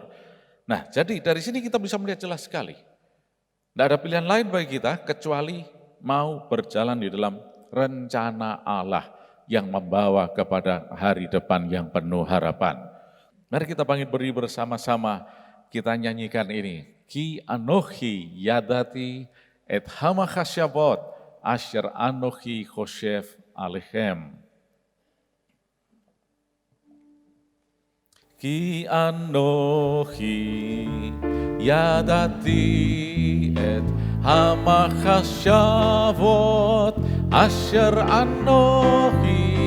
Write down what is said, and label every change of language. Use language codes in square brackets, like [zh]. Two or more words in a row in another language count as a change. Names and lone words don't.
[id] Nah, jadi dari sini kita bisa melihat jelas sekali. Tidak ada pilihan lain bagi kita kecuali mau berjalan di dalam rencana Allah yang membawa kepada hari depan yang penuh harapan. Mari kita berdiri bersama-sama, kita nyanyikan ini. [he] כי אנכי ידעתי את המחשבות אשר אנכי חשב עליכם. כי אנכי ידעתי את המחשבות אשר אנכי